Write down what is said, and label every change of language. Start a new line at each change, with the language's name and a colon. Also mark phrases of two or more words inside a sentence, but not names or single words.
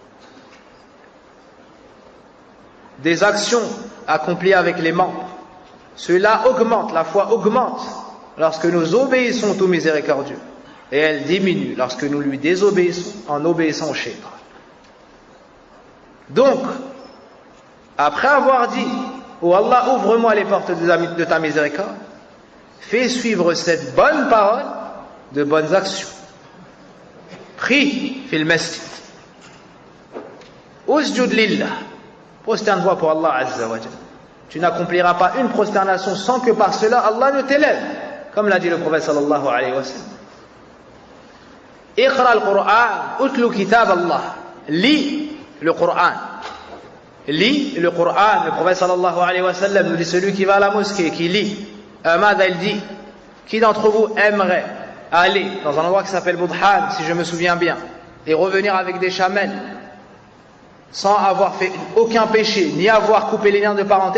French: Des actions accomplies avec les membres, cela augmente, la foi augmente lorsque nous obéissons au miséricordieux, et elle diminue lorsque nous lui désobéissons en obéissant au shaitan. Donc, après avoir dit « Oh Allah, ouvre-moi les portes de ta miséricorde », fais suivre cette bonne parole de bonnes actions.
Arabic: Prie في المسجد. اسجد لله.
French: Prosterne-toi pour Allah
Arabic: عز وجل.
French: Tu n'accompliras pas une prosternation sans que par cela Allah ne t'élève, comme l'a dit le prophète
Arabic: صلى الله عليه وسلم. اقرأ القرآن، اتل كتاب الله.
French: Lis le Qur'an. Lis le Qur'an. Le prophète
Arabic: صلى الله عليه وسلم
French: nous dit celui qui va à la mosquée, qui lit. Ahmad il dit, qui d'entre vous aimerait aller dans un endroit qui s'appelle Budhan, si je me souviens bien, et revenir avec des chamelles sans avoir fait aucun péché, ni avoir coupé les liens de parenté?